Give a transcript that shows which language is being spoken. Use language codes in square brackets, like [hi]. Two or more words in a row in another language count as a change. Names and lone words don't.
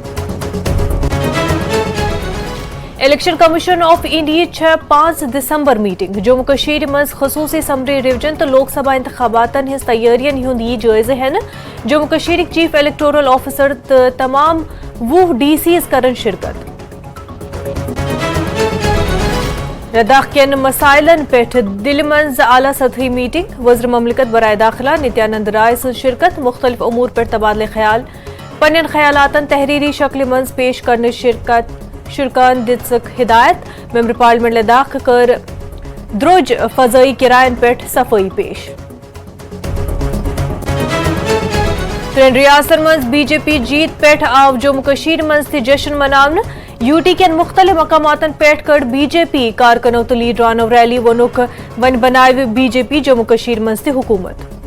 [ks] الیکشن کمیشن آف انڈیا 5 دسمبر میٹنگ جموں کشمیر مز خصوصی اسمبلی ڈویژن تو لوک سبھا انتخاباتن ہز تیارین ہند یہ جائزہ ہین جموں کشمیر [en] Chief Electoral Officer [ks] تمام 20 ڈی سیز کرن شرکت لداخ کین مسائلن پہ دل مز اعلی سطحی میٹنگ وزیر مملکت برائے داخلہ نتیانند رائے سن شرکت [ur] مختلف امور پر تبادلہ خیال [ks] پنن خیالاتن تحریری شکل مز پیش کرنے شرکان دتسک ہدایت [en] Member Parliament [ks] لداخ کر دروج فضائی کرائن پہ صفائی پیش ترین ریاستن مز بی جے پی جیت پہ آو جموں کشمیر مز تہ جشن مناون یو ٹی کین مختلف مقاماتن پہ کر بی جے پی کارکنو تو لیڈرانو ریلی وونک ون بنائے بی جے پی جموں کشمیر مز تہ حکومت